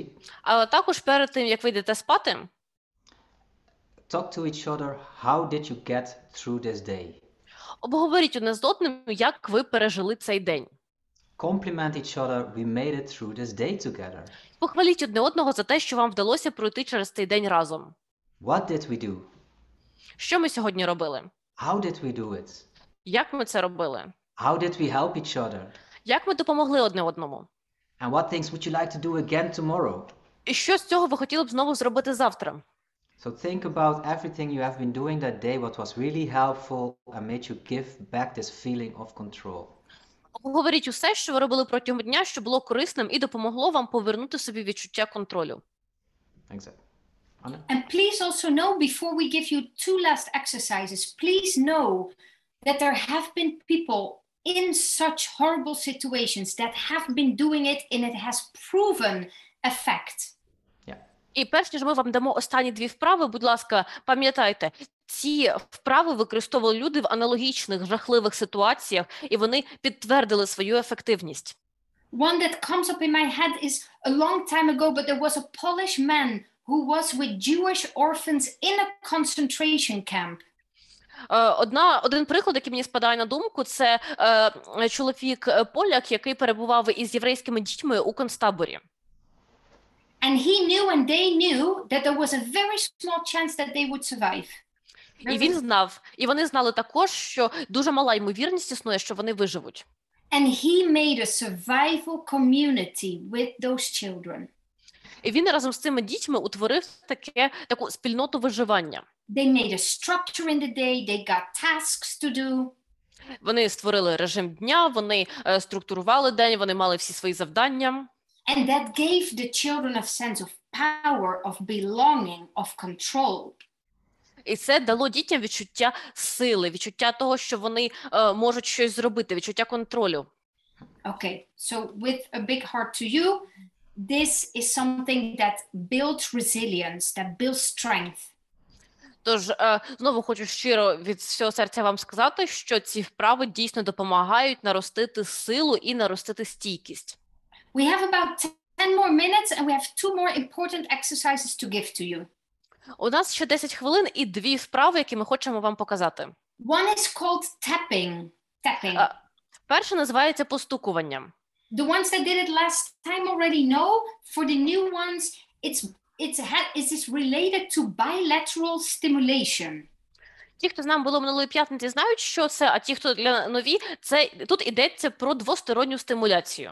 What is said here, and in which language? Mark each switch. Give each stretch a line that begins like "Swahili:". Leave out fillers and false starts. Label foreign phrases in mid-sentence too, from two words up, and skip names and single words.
Ukrainian: Але також перед тим, як ви йдете спати,
English: talk to each other. How did you get through this day?
Ukrainian: обговоріть одне з одним, як ви пережили цей день.
English: Compliment each other. We made it through this day together.
Ukrainian: Похваліть одне одного за те, що вам вдалося пройти через цей день разом.
English: What did we do?
Ukrainian: Що ми сьогодні робили?
English: How did we do it?
Ukrainian: Як ми це робили?
English: How did we help each other?
Ukrainian: Як ми допомогли одне одному?
English: And what things would you like to do again tomorrow?
Ukrainian: І що з цього ви хотіли б знову зробити завтра?
English: So think about everything you have been doing that day, what was really helpful and made you give back this feeling of control.
Ukrainian: Обговоріть усе, що ви робили протягом дня, що було корисним і допомогло вам повернути собі відчуття контролю.
English: Exactly. Anna? And please also know, before we give you two last exercises, please know that there have been people in such horrible situations that have been doing it and it has proven effect.
Ukrainian: І перш ніж ми вам дамо останні дві вправи, будь ласка, пам'ятайте, ці вправи використовували люди в аналогічних жахливих ситуаціях, і вони підтвердили свою ефективність.
English: One that comes up in my head is a long time ago, but there was a Polish man who was with Jewish orphans in a concentration camp.
Ukrainian: Один приклад, який мені спадає на думку, це чоловік-поляк, який перебував із єврейськими дітьми у концтаборі.
English: And he knew and they knew that there was a very small chance that they would survive.
Ukrainian: І він знав, і вони знали також, що дуже мала ймовірність існує, що вони виживуть.
English: And he made a survival community with those children.
Ukrainian: І він разом з цими дітьми утворив таку спільноту виживання.
English: They made a structure in the day. They got tasks to do.
Ukrainian: Вони створили режим дня, вони структурували день, вони мали всі свої завдання.
English: And that gave the children a sense of power, of belonging, of control.
Ukrainian: І це дало дітям відчуття сили, відчуття того, що вони можуть щось зробити, відчуття контролю.
English: Okay, so with a big heart to you, this is something that builds resilience, that builds strength.
Ukrainian: Тож, знову хочу щиро від всього серця вам сказати, що ці вправи дійсно допомагають наростити силу і наростити стійкість.
English: We have about 10 more minutes and we have 2 more important exercises to give to you.
Ukrainian: У нас ще 10 хвилин і 2 вправи, які ми хочемо вам показати.
English: One is called tapping. Tapping.
Ukrainian: Перше називається постукуванням.
English: The ones that did it last time already know. For the new ones, it's related to bilateral stimulation.
Ukrainian: Ті, хто з нами було минулої п'ятниці, знають, що це, а ті, хто для нові, це тут йдеться про двосторонню стимуляцію.